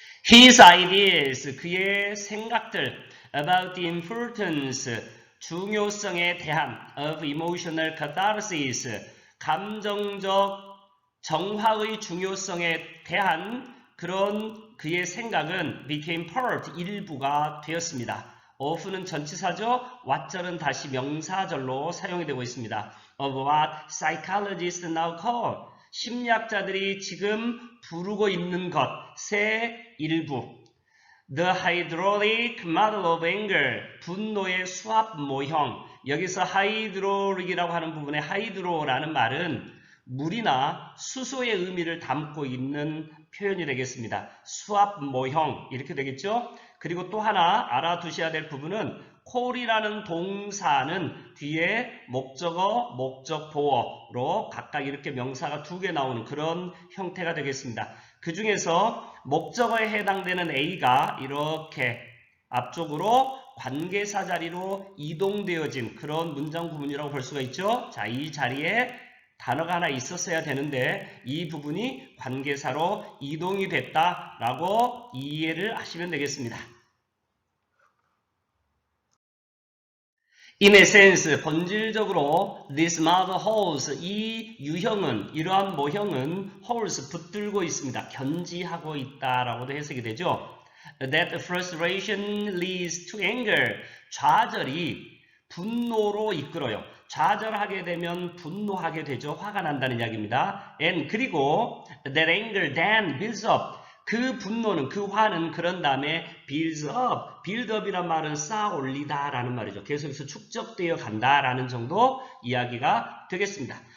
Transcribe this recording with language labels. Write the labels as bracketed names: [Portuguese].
[English] His ideas, [Korean] 그의 생각들 [English] about the importance, [Korean] 중요성에 대한 [English] of emotional catharsis, [Korean] 감정적 정화의 중요성에 대한 그런 그의 생각은 [English] became part, [Korean] 일부가 되었습니다. of는 전치사죠. what절은 다시 명사절로 사용이 되고 있습니다. [English] of what psychologists now call, [Korean] 심리학자들이 지금 부르고 있는 것의 일부. [English] The hydraulic model of anger, [Korean] 분노의 수압 모형. 여기서 hydraulic이라고 하는 부분에 hydro라는 말은 물이나 수소의 의미를 담고 있는 표현이 되겠습니다. 수압 모형 이렇게 되겠죠. 그리고 또 하나 알아두셔야 될 부분은 call이라는 동사는 뒤에 목적어, 목적보어로 각각 이렇게 명사가 2개 나오는 그런 형태가 되겠습니다. 그 중에서 목적어에 해당되는 A가 이렇게 앞쪽으로 관계사 자리로 이동되어진 그런 문장 구문이라고 볼 수가 있죠. 자, 이 자리에 단어가 하나 있었어야 되는데 이 부분이 관계사로 이동이 됐다라고 이해를 하시면 되겠습니다. [English] In essence, [Korean] 본질적으로 [English] this model holds, [Korean] 이 유형은, 이러한 모형은 holds, 붙들고 있습니다. 견지하고 있다라고도 해석이 되죠. [English] That frustration leads to anger, [Korean] 좌절이 분노로 이끌어요. 좌절하게 되면 분노하게 되죠. 화가 난다는 이야기입니다. And 그리고 [English] that anger then builds up, [Korean] 그 분노는, 그 화는 그런 다음에 builds up, build up이란 말은 쌓아 올리다 라는 말이죠. 계속해서 축적되어 간다 라는 정도 이야기가 되겠습니다.